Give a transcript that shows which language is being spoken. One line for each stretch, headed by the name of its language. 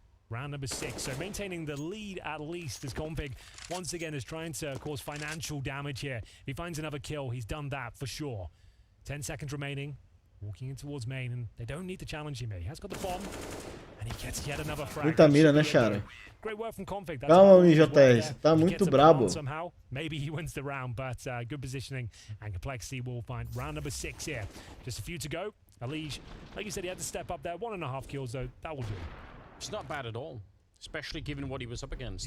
English: Round number 6, so maintaining the lead at least as Config once again is trying to cause financial damage here. If he finds another kill, he's done that for sure. 10 seconds remaining, walking in towards main, and they don't need to challenge him. He has got the bomb, and he gets yet another frag.
Portuguese: Muita mira, né, Chara?
English: Great work from Config.
Portuguese: Calma, MJS, tá muito brabo.
English: Maybe he wins the round, but good positioning, and Complexity will find round number 6 here. Just a few to go. Elige, like you said, he had to step up there. 1.5 kills, though. That will do. It's not bad at all, especially given what he was up against.